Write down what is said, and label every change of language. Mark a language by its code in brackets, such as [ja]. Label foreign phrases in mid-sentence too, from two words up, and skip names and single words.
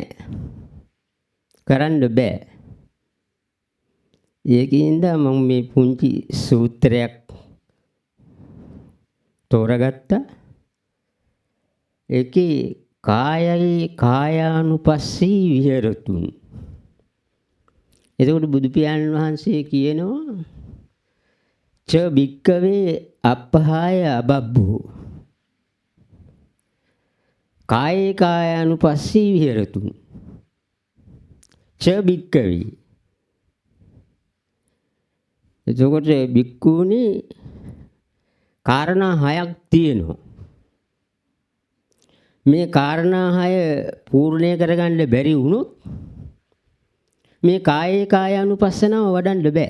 [si] කරන්න බෑ. ඒකින්ද මම මේ පුංචි සූත්‍රයක් තෝරගත්තා. [pi] ඒකේ කායයි කායානුපස්සී විහෙරතුන්. [si] එතකොට බුදු පියාණන් වහන්සේ කියනවා [pi] ච භික්කවේ අපහාය අබබ්බෝ කායේ කායානුපස්සී විහෙරතුන් ච භික්කවේ. [si] එතකොට භික්ඛූනි කාරණා හයක් තියෙනවා. මේ කාරණා හය පූර්ණය කරගන්න බැරි වුණොත් මේ කායේ කායානුපස්සනාව වඩන්න බෑ.